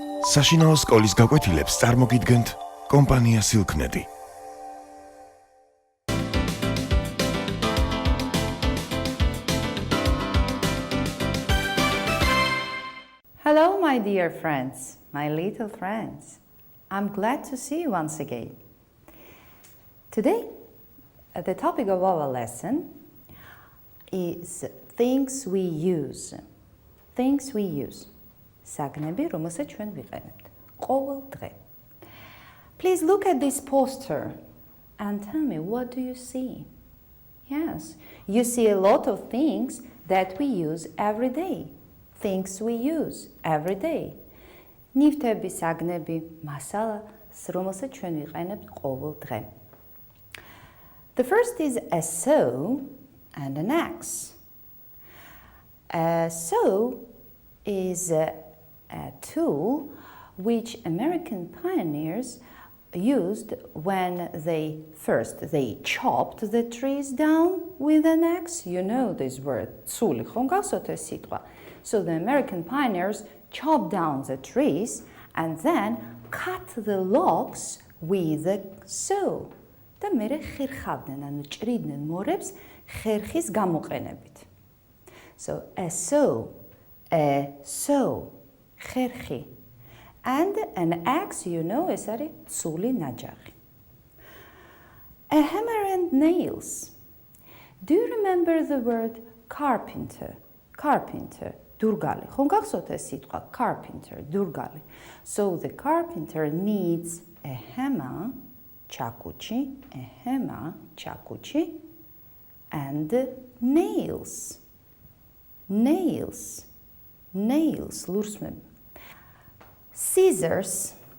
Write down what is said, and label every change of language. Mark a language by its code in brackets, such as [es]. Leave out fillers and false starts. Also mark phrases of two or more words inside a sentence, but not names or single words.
[ka] საშინაო სკოლის გაკვეთილებს წარმოგიდგენთ კომპანია Silknet. [en] Hello, my dear friends, my little friends. I'm glad to see you once again. Today, the topic of our lesson is things we use. Things we use. [ka] საგნები, რომელსაც ჩვენ ვიყენებთ ყოველ დღე. [en] Please look at this poster and tell me, what do you see? Yes, you see a lot of things that we use every day. Things we use every day. [ka] ნივთები, საგნები, მასალას, რომელსაც ჩვენ ვიყენებთ ყოველ დღე. [en] The first is a saw and an axe. A saw is a tool which American pioneers used when they chopped the trees down with an axe. You know this word, tsuli, [ka] ხომ გახსოვთ ეს სიტყვა? [en] So the American pioneers chopped down the trees and then cut the logs with a saw. [ka] და მერე ხერხავდნენ, ანუ ჭრიდნენ მორებს ხერხის გამოყენებით. [en] So a saw, ხერხი. And an axe, you know, ეს არის ცული ნაჯაღი. A hammer and nails. Do you remember the word carpenter? Carpenter, [ka] დურგალი. ხომ გახსოვთ ეს სიტყვა? [en] Carpenter, დურგალი. So the carpenter needs a hammer, ჩაკუჩი, and nails. Nails, ლურსმები. Scissors.